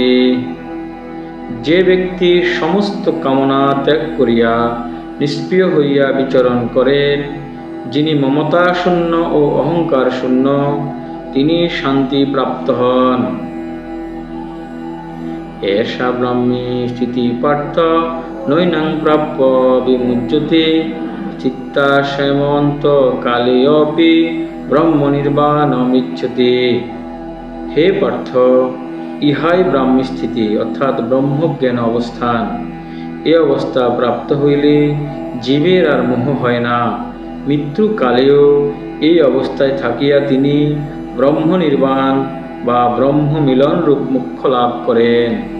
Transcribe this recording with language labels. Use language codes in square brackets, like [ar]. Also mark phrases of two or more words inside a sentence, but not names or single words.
[bn] যে ব্যক্তি সমস্ত কামনা ত্যাগ করিয়া নিষ্প্রিয় হইয়া বিচরণ করেন, যিনি মমতা শূন্য ও অহংকার শূন্য, তিনি শান্তি প্রাপ্ত হন। [sa] एषा ब्रह्मी स्थिति पार्थ नैनं प्राप्य विमुच्यते चित्ताश्रयमন্ত কালেऽপি ব্রহ্ম নির্বাণমিচ্ছতে। [bn] হে পার্থ, ইহাই ব্রাহ্মী স্থিতি অর্থাৎ ব্রহ্মজ্ঞান অবস্থান। এ অবস্থা প্রাপ্ত হইলে জীবের আর মোহ হয় না। মৃত্যুকালেও এই অবস্থায় থাকিয়া তিনি ব্রহ্ম নির্বাণ বা ব্রহ্ম মিলন রূপ মোক্ষ লাভ করেন।